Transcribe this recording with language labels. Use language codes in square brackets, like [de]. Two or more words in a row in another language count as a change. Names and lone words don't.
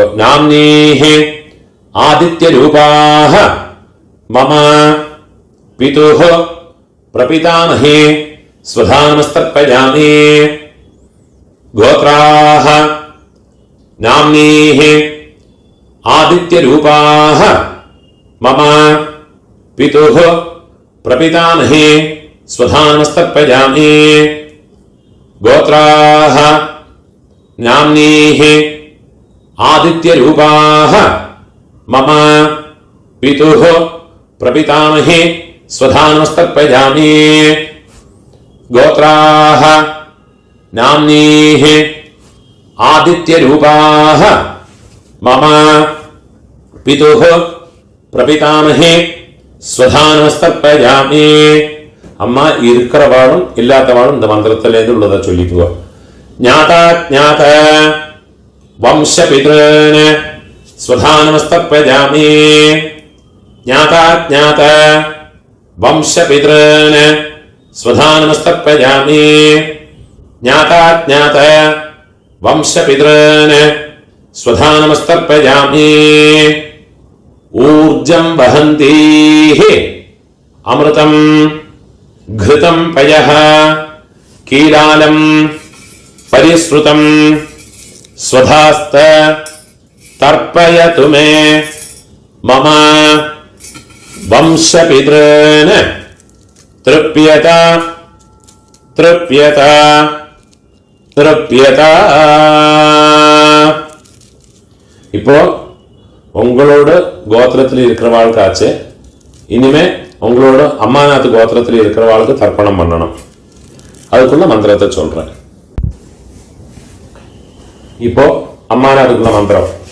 [sa] नाम्नीः आदित्यरूपाः मम पितुः प्रपितामहे स्वधानमस्तर्पयामि. गोत्राः नाम्नीः आदित्यरूपाः मम पितुः प्रपितामहे स्वधानमस्तर्पयामि. गोत्राः नाम्नीः आदित्यरूपाः मम पितुः प्रपितामहे स्वधानमस्तर्पयामि। गोत्राः नाम्नीः आदित्यरूपाः मम पितुः प्रपितामहे स्वधानमस्तर्पयामि. [ta] அம்மா இருக்கிறவாளும் இல்லாதவாளும் இந்த மந்திரத்திலேருந்து உள்ளதை சொல்லிக்குவா. [sa] ज्ञाताज्ञात वंशपितॄन् स्वधानमस्तर्पयामि. ज्ञाताज्ञात वंशपितॄन् स्वधानमस्तर्पयामि. ज्ञाताज्ञात वंशपितॄन् स्वधानमस्तर्पयामि. ऊर्जं वहन्तीह अमृतं घृतं पयः कीलालं परिस्रुतं स्वधास्त तर्पयतु मे मम वंशपितॄन् तृप्यत तृप्यत तृप्यत. [ta] இப்போ உங்களோட கோத்திரத்தில் இருக்கிறவாளுக்காச்சு இனிமே உங்களோட அம்மாநாத்து கோத்திரத்தில் இருக்கிறவாளுக்கு தர்ப்பணம் பண்ணணும். அதுக்குள்ள மந்திரத்தை சொல்றேன். இப்போ அம்மாநாத்துக்குள்ள மந்திரம்.